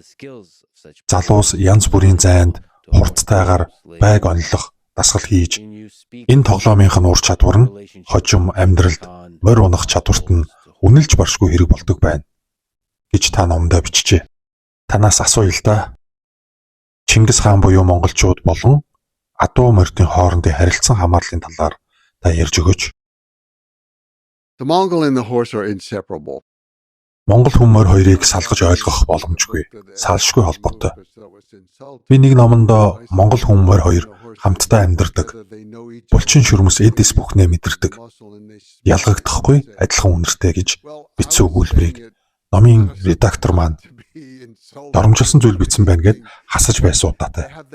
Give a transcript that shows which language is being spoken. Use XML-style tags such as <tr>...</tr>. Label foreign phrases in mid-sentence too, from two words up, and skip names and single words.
<mn>Залуус янз бүрийн зайд хурдтайгаар байг онлох дасгал хийж энэ тоглоомынх нь ур чадвар нь хожим амьдралд морь унах чадварт нь үнэлж баршгүй хэрэг болдог байна гэж та номдоо бичжээ. Танаас асууя л да. Чингис хаан буюу монголчууд болон адуу морьдын хоорондын харилцан хамаарлын талаар та ярьж өгөөч.</mn> <en>The Mongol and the horse are inseparable.</en> <mn>Монгол хүмүүс хоёрыг салгаж ойлгох боломжгүй, салшгүй холбоотой. Би нэг номондоо монгол хүмүүс хоёр хамтдаа амьдардаг. Булчин шүрмэс эдис бүхнээ мэдэрдэг. Ялгагдахгүй адилхан үнэртэй гэж бичсэн өгүүлбэрийг номын редактор маань доромжилсан зүйл бичсэн байна гэд хасаж байсан удаатай.</mn>